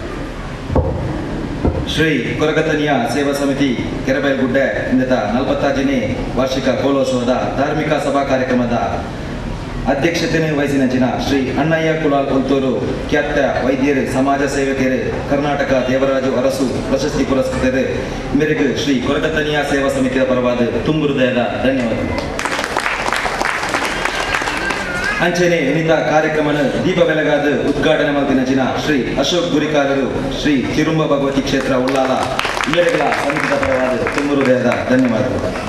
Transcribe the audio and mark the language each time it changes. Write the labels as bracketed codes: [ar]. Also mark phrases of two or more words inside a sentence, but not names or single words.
[kn] ಶ್ರೀ ಕೊರಗತನಿಯ ಸೇವಾ ಸಮಿತಿ ಕೆರೆಬೈಲ್ಗುಡ್ಡೆ ಇಂದ 45ನೇ ವಾರ್ಷಿಕ ಕೋಲೋತ್ಸವದ ಧಾರ್ಮಿಕ ಸಭಾ ಕಾರ್ಯಕ್ರಮದ ಅಧ್ಯಕ್ಷತೆಯನ್ನು ವಹಿಸಿನ ಶ್ರೀ ಅಣ್ಣಯ್ಯ ಕುಲಾಲ್ ಉಲ್ತೂರು ಖ್ಯಾತ ವೈದ್ಯರು, ಸಮಾಜ ಸೇವಕರು, ಕರ್ನಾಟಕ ದೇವರಾಜು ಅರಸು ಪ್ರಶಸ್ತಿ ಪುರಸ್ಕೃತರು ಮೇರೆಗೆ ಶ್ರೀ ಕೊರಗತನಿಯ ಸೇವಾ ಸಮಿತಿಯ ಪರವಾದ ತುಂಬು ಹೃದಯದ ಧನ್ಯವಾದಗಳು. [tcy] ಅಂಚನೆ ಇನ್ನಿತ ಕಾರ್ಯಕ್ರಮನ ದೀಪ ಬೆಳಗಾದ ಉದ್ಘಾಟನೆ ಮಾಡಿನ ಶ್ರೀ ಅಶೋಕ್ ಗುರಿಕಾರರು, ಶ್ರೀ ಚಿರುಂಬ ಭಗವತಿ ಕ್ಷೇತ್ರ ಉಳ್ಳಾಲ ಇವೆರಗಳ ಸಮಿತಿಯ ಪರವಾದ ತುಂಬು ಹೃದಯದ ಧನ್ಯವಾದಗಳು.